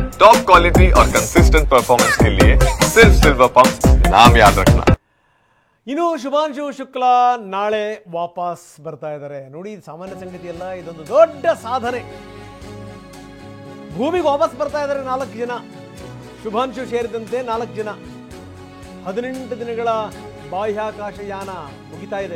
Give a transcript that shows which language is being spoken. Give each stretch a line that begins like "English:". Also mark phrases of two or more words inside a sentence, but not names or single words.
English: top quality
Hindi: और
English: consistent performance
Hindi: के लिए सिर्फ सिल्वर पंप नाम याद रखना.
Kannada: ಇನ್ನು ಶುಭಾಂಶು ಶುಕ್ಲಾ ನಾಳೆ ವಾಪಸ್ ಬರ್ತಾ ಇದ್ದಾರೆ. ನೋಡಿ, ಸಾಮಾನ್ಯ ಸಂಗತಿ ಅಲ್ಲ, ಇದೊಂದು ದೊಡ್ಡ ಸಾಧನೆ. ಭೂಮಿಗೆ ವಾಪಸ್ ಬರ್ತಾ ಇದ್ದಾರೆ 4 ಜನ, ಶುಭಾಂಶು ಸೇರಿದಂತೆ 4 ಜನ. 18 ದಿನಗಳ ಬಾಹ್ಯಾಕಾಶ ಯಾನ ಮುಗಿತಾ ಇದೆ.